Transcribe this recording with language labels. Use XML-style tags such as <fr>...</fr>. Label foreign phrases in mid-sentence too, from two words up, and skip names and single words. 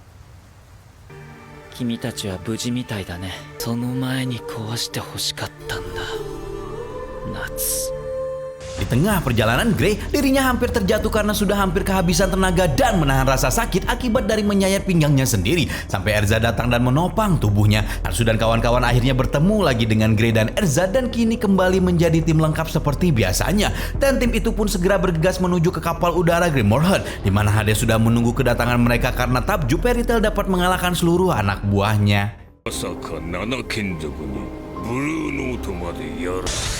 <ja>君たちは無事みたいだね。その前に壊して欲しかったんだ。夏。</ja> <id>Di tengah perjalanan Grey, dirinya hampir terjatuh karena sudah hampir kehabisan tenaga dan menahan rasa sakit akibat dari menyayat pinggangnya sendiri. Sampai Erza datang dan menopang tubuhnya. Natsu dan kawan-kawan akhirnya bertemu lagi dengan Grey dan Erza dan kini kembali menjadi tim lengkap seperti biasanya. Dan tim itu pun segera bergegas menuju ke kapal udara Grimoire, di mana Hades sudah menunggu kedatangan mereka karena takjub Fairy Tail dapat mengalahkan seluruh anak buahnya.</id> <ja>まさか7眷属にブルーノートまでやる。</ja>